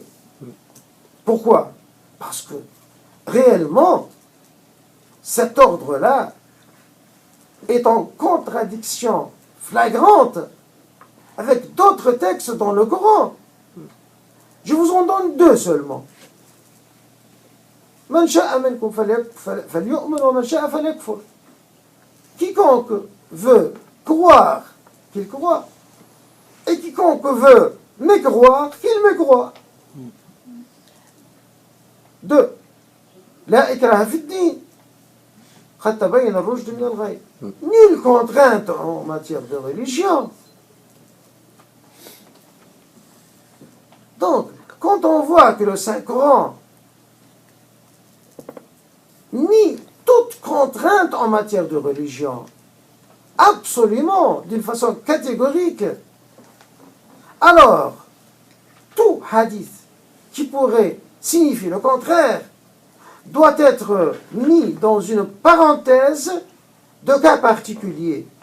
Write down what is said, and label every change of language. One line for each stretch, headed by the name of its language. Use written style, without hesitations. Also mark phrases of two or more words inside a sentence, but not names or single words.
French: Pourquoi? Parce que réellement, cet ordre-là est en contradiction flagrante avec d'autres textes dans le Coran. Je vous en donne 2 seulement.
Arabic: من شاء منكم فليؤمن ومن شاء فليكفر.
French: Quiconque veut croire, qu'il croit. Et quiconque veut mécroire, qu'il mécroit.
Arabic: 2. لا إكراه في الدين. قد تبين الرشد من الغي.
French: Nulle contrainte en matière de religion. Donc, quand on voit que le Saint-Coran nie toute contrainte en matière de religion, absolument, d'une façon catégorique, alors, tout hadith qui pourrait signifier le contraire doit être mis dans une parenthèse de cas particulier.